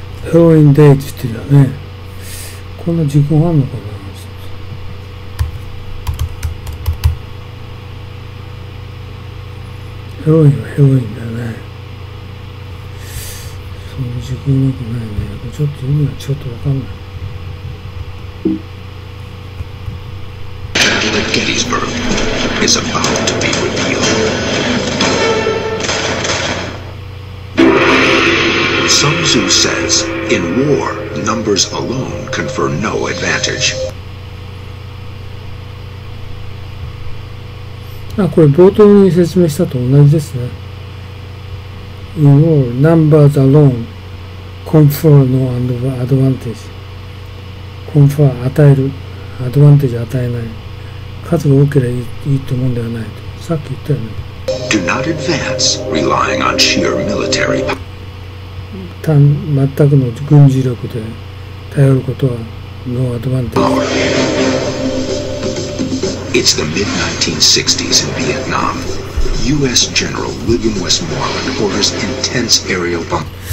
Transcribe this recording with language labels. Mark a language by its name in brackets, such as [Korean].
[Japanese] ヘロインデイって言ってるよね。こんな時間あんのかな。ヘロインはヘロインだよね。その時間なくないね。ちょっと意味がちょっとわかんない。 [English] Battle at Gettysburg is about to be revealed. Sun Tzu says, in war, numbers alone confer no advantage. [Japanese] これ冒頭に説明したと同じですね。 [English] In war, numbers alone confer no advantage. [Japanese] confer 与える、アドバンテージ与えない。数が多ければいいと思うんではないと。さっき言ったよね。 [English] Do not advance relying on sheer military power. [Japanese] 全くの軍事力で頼ることはノーアドバンテージ。 [English] It's the mid-1960s in Vietnam. U.S. General William Westmoreland orders intense aerial bomb.